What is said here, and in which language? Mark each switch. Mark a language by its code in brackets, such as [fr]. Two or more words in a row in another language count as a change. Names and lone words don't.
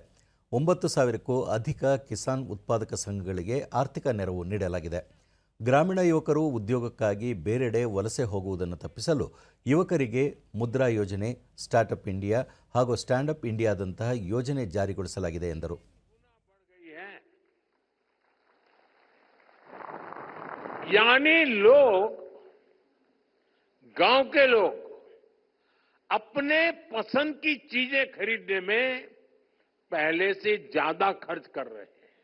[kn] 9,000ಕ್ಕೂ ಅಧಿಕ ಕಿಸಾನ್ ಉತ್ಪಾದಕ ಸಂಘಗಳಿಗೆ ಆರ್ಥಿಕ ನೆರವು ನೀಡಲಾಗಿದೆ. ಗ್ರಾಮೀಣ ಯುವಕರು ಉದ್ಯೋಗಕ್ಕಾಗಿ ಬೇರೆಡೆ ವಲಸೆ ಹೋಗುವುದನ್ನು ತಪ್ಪಿಸಲು ಯುವಕರಿಗೆ ಮುದ್ರಾ ಯೋಜನೆ, ಸ್ಟಾರ್ಟ್ಅಪ್ ಇಂಡಿಯಾ ಹಾಗೂ ಸ್ಟ್ಯಾಂಡ್ ಅಪ್ ಇಂಡಿಯಾದಂತಹ ಯೋಜನೆ ಜಾರಿಗೊಳಿಸಲಾಗಿದೆ ಎಂದರು. [hi] यानी लोग, गांव के लोग अपने पसंद की चीजें खरीदने में पहले से ज्यादा खर्च कर रहे हैं.